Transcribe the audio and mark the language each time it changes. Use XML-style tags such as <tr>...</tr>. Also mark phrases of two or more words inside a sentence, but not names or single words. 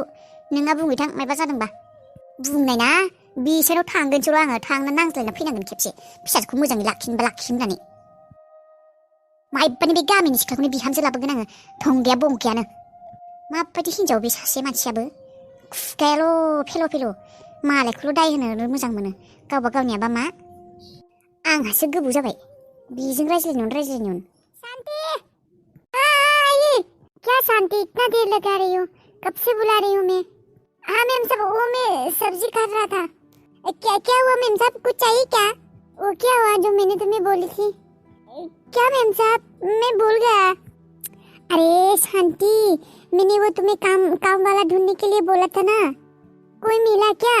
<brx>नोंहा बुंहैथां मायबा जादोंबा बुंनाय ना बिसोराव थांगोनसोर' आङो थांनो नांज्लायना फैनांगोन खेबसे फिसाजोखौ मोजाङै लाखिनोबा लाखि होननानै मायबानि बे गामिनि सिख्लाखौनो बिहामजो लाबोगोन आङो थंगाया बंगायानो। माबायदि हिनजाव बे सासे मानसियाबो खुगायाल' फेल' मालायखौल' दाय होनो मोजां मोनो गावबा गावनियाबा मा? आंहासो गोबाव जाबाय बेजों रायज्लायनायावनो।</brx> <hi>शांति क्या शांति इतना देर लगा रही हो? कब से बुला रही हूँ मैं? हाँ मैम साहब वो मैं सब्जी काट रहा था। क्या क्या हुआ मैम साहब कुछ चाहिए क्या? वो क्या हुआ जो मैंने तुम्हें बोली थी? क्या मैम साहब मैं भूल गया। अरे शांति, मैंने वो तुम्हें काम काम वाला ढूंढने के लिए बोला था ना, कोई मिला क्या?</hi>